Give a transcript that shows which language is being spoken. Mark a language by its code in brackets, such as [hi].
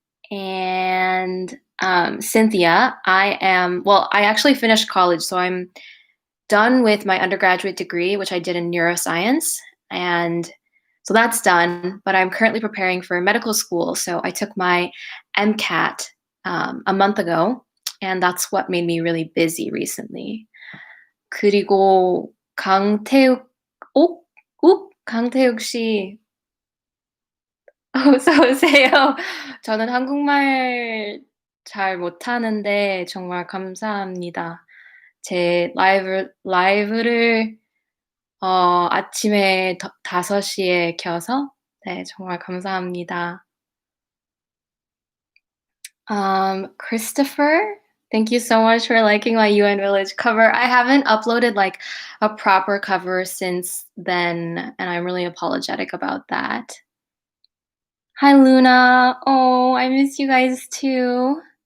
[en] And Cynthia, I actually finished college, so I'm done with my undergraduate degree, which I did in neuroscience. And so that's done, but I'm currently preparing for medical school. So I took my MCAT a month ago, and that's what made me really busy recently. [ko] 그리고 강태욱, 강태욱 씨, 어서 오세요. 저는 한국말 잘 못하는데 정말 감사합니다. 제 라이브를 아침에 5시에 켜서 네 정말 감사합니다. [en] Christopher, thank you so much for liking my UN Village cover. I haven't uploaded, like, a proper cover since then, and I'm really apologetic about that. Hi, Luna. Oh, I miss you guys too.